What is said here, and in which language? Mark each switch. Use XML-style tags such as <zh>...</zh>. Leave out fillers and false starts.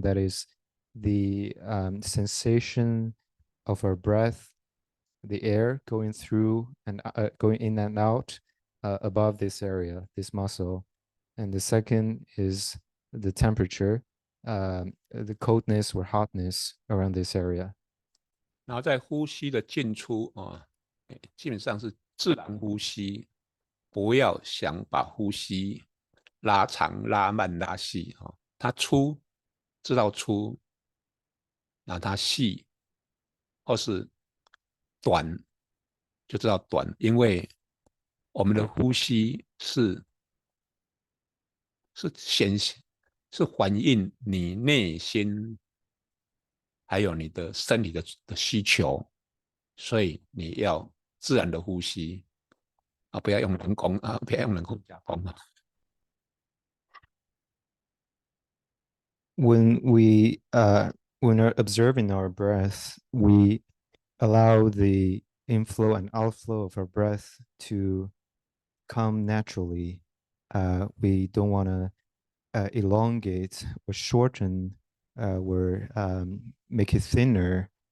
<en>That is the sensation of our breath, the air going through and going in and out above this area, this muscle. And the second is the temperature, the coldness or hotness around this area.</en> <zh>然后在呼吸的进出啊，基本上是自然呼吸，不要想把呼吸拉长、拉慢、拉细啊。它粗知道粗，然后它细或是短就知道短，因为我们的呼吸是显是反映你内心还有你的身体的需求，所以你要自然的呼吸啊，不要用人工啊，不要用人工加工啊。</zh> <en>When we're observing our breath, we allow the inflow and outflow of our breath to come naturally. We don't want to elongate or shorten or make it thinner.</en>